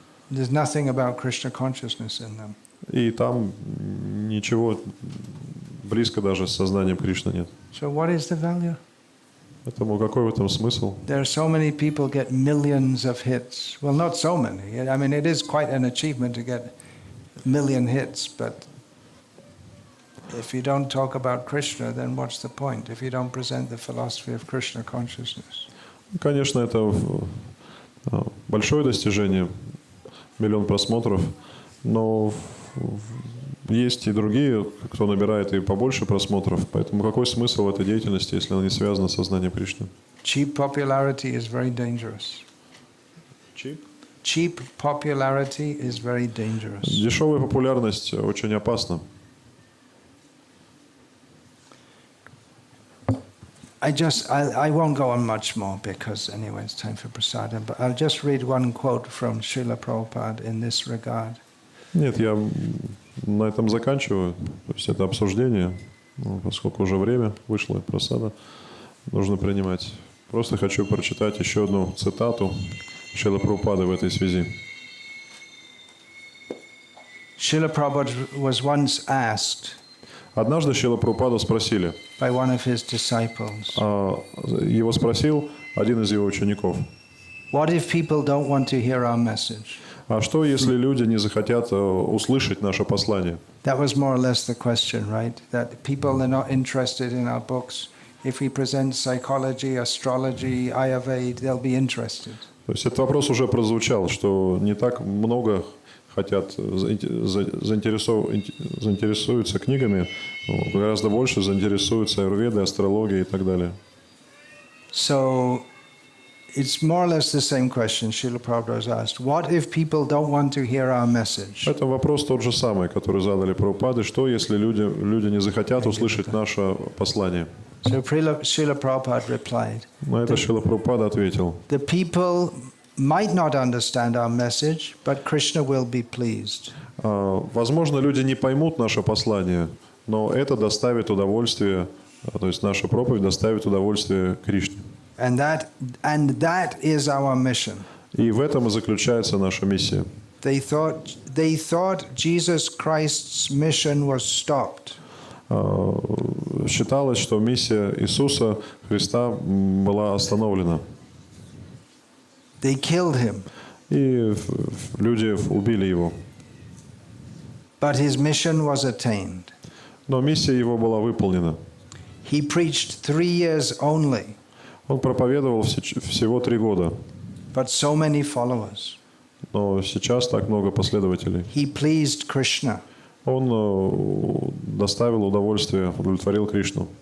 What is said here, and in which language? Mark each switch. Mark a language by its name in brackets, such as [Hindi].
[English] There's nothing about Krishna consciousness in them. [Russian] И там ничего близко даже с сознанием Кришны нет. [English] So what is the value? [Russian] Поэтому какой в этом смысл? [English] There are so many people get millions of hits. Well, not so many. I mean, it is quite an achievement to get a million hits, but if you don't talk about Krishna, then what's the point? If you don't present the philosophy of Krishna consciousness. [Russian] Конечно, это большое достижение, 1 миллион просмотров, но есть и другие, кто набирает и побольше просмотров, поэтому какой смысл в этой деятельности, если она не связана с сознанием Кришны? [English] Cheap popularity is very dangerous. Cheap popularity is very dangerous. [Russian] Дешевая популярность очень опасна. [English] I won't go on much more because anyway it's time for prasadam, but I'll just read one quote from Srila Prabhupada in this regard. [Russian] Нет, я на этом заканчиваю. То есть это обсуждение, поскольку уже время вышло, просада нужно принимать. Просто хочу прочитать еще одну цитату Шрила Прабхупады в этой связи. [English] Srila Prabhupada was once asked [Russian] Однажды Шрила Прабхупаду спросили, [English] by one of his disciples, [Russian] его спросил один из его учеников, [English] what if people don't want to hear our message? [Russian] а что, если люди не захотят услышать наше послание? [English] That was more or less the question, right? That people are not interested in our books. If we present psychology, astrology, Ayurveda, they'll be interested. [Russian] То есть этот вопрос уже прозвучал, что не так много хотят, заинтересуются книгами, гораздо больше заинтересуются аюрведой, астрологией и так далее. [English] So it's more or less the same question Srila Prabhupada was asked. What if people don't want to hear our message? [Russian] Это вопрос тот же самый, который задали Прабхупады. Что, если люди не захотят услышать наше послание? [English] So Srila Prabhupada replied. [Russian] На это Шрила Прабхупада ответил. [English] The people might not understand our message, but Krishna will be pleased. [Russian] Возможно, люди не поймут наше послание, но это доставит удовольствие, то есть наша проповедь доставит удовольствие Кришне. [English] And that is our mission. [Russian] И в этом и заключается наша миссия. [English] They thought Jesus Christ's mission was stopped. [Russian] Считалось, что миссия Иисуса Христа была остановлена. [English] They killed him. [Russian] И люди убили его. [English] But his mission was attained. [Russian] Но миссия его была выполнена. [English] He preached 3 years only. [Russian] Он проповедовал всего 3 года. [English] But so many followers. [Russian] Но сейчас так много последователей. [English] He pleased Krishna. [Russian] Он доставил удовольствие, удовлетворил Кришну.